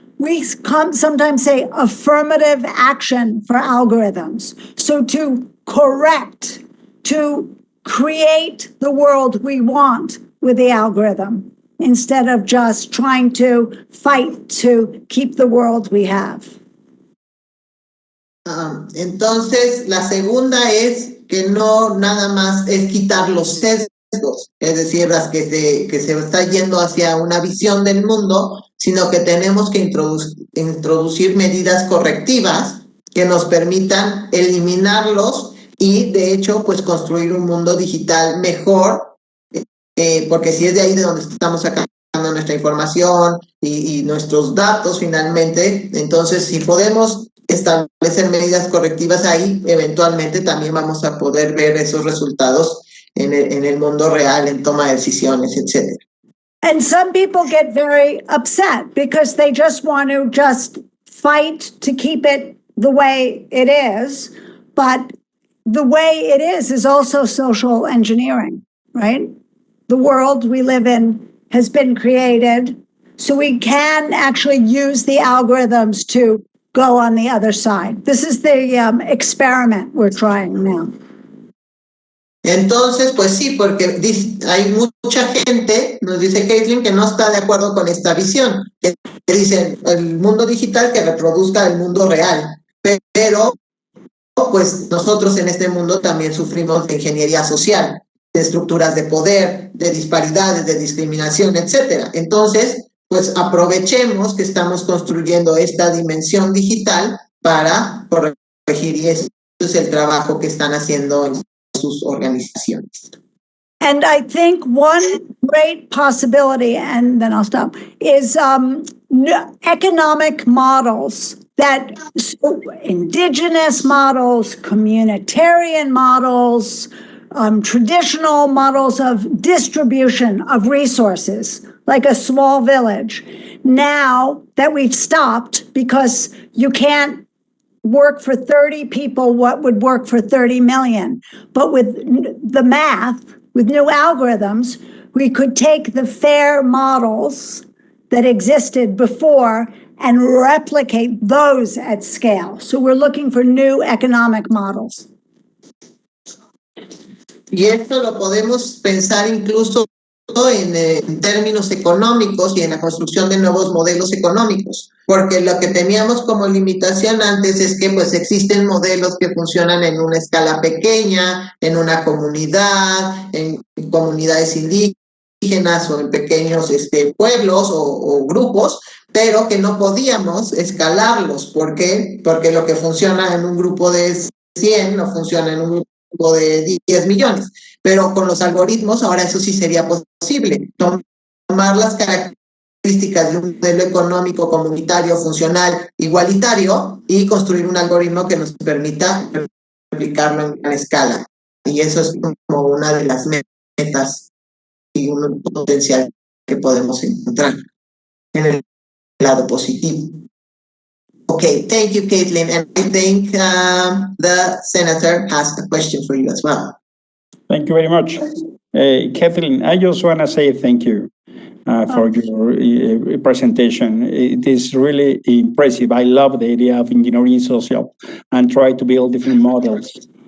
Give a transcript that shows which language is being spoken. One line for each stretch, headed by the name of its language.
English: We sometimes say affirmative action for algorithms. So to correct, to create the world we want, with the algorithm instead of just trying to fight to keep the world we have.
Spanish: Entonces, la segunda es que no nada más es quitar los sesgos, es decir, las que se está yendo hacia una visión del mundo, sino que tenemos que introducir medidas correctivas que nos permitan eliminarlos y, de hecho, pues construir un mundo digital mejor, porque si es de ahí de donde estamos sacando nuestra información y nuestros datos finalmente, entonces si podemos establecer medidas correctivas ahí, eventualmente también vamos a poder ver esos resultados en el mundo real, en toma de decisiones, etc.
English: And some people get very upset because they just want to just fight to keep it the way it is. But the way it is also social engineering, right? The world we live in has been created, so we can actually use the algorithms to go on the other side. This is the experiment we're trying now.
Spanish: Entonces, pues sí, porque hay mucha gente, nos dice Caitlin, que no está de acuerdo con esta visión, que dicen el mundo digital que reproduzca el mundo real, pero pues nosotros en este mundo también sufrimos de ingeniería social, de estructuras de poder, de disparidades, de discriminación, etcétera. Entonces, pues aprovechemos que estamos construyendo esta dimensión digital para corregir, y eso es el trabajo que están haciendo en sus organizaciones.
English: And I think one great possibility, and then I'll stop, is economic models that indigenous models, communitarian models, traditional models of distribution of resources, like a small village. Now that we've stopped because you can't work for 30 people what would work for 30 million. But with the math, with new algorithms, we could take the fair models that existed before and replicate those at scale. So we're looking for new economic models.
Spanish: Y esto lo podemos pensar incluso en términos económicos y en la construcción de nuevos modelos económicos, porque lo que teníamos como limitación antes es que pues existen modelos que funcionan en una escala pequeña, en una comunidad, en comunidades indígenas o en pequeños pueblos o grupos, pero que no podíamos escalarlos. ¿Por qué? Porque lo que funciona en un grupo de 100 no funciona en un grupo de 10 millones. Pero con los algoritmos ahora eso sí sería posible. Tomar las características de un modelo económico, comunitario, funcional, igualitario y construir un algoritmo que nos permita replicarlo en gran escala. Y eso es como una de las metas y un potencial que podemos encontrar en el lado positivo.
English: Okay, thank you, Caitlin. And I think the senator has a question for you as well. Thank you very much. Kathleen, I just want to say thank you for your presentation. It is really impressive. I love the idea of engineering social and try to build different models.